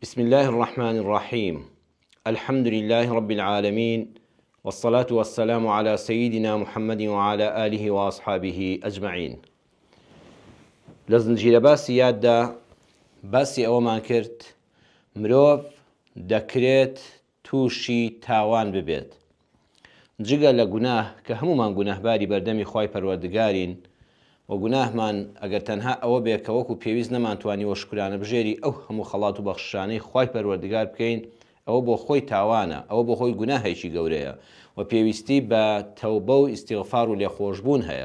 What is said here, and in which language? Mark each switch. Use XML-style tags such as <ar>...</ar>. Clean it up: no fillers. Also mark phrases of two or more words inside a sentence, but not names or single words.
<ar>بسم الله الرحمن الرحيم الحمد لله رب العالمين والصلاة والسلام على سيدنا محمد وعلى آله وأصحابه أجمعين.</ar> <ckb>لزنجير باسی یاددا باسی ئەوەمان کرد مرۆڤ دەکرێت تووشی تاوان ببێت جگە لە گوناه کە هەمومان گوناهباری بەردەمی خوای پەروەردگارین و گوناهمان ئەگەر تەنها ئەوە بێت کە وەکو پێویست نەمانتوانی وە شکرانە بژێری ئەو هەموو خەڵات و بەخشانەی خوای پەروەردگار بکەین ئەوە بۆ خۆی تاوانە، ئەوە بۆ خۆی گوناهێکی گەورەیە و پێویستی بە تەوبە و ئیستیغفار و لێخۆشبوون هەیە.</ckb>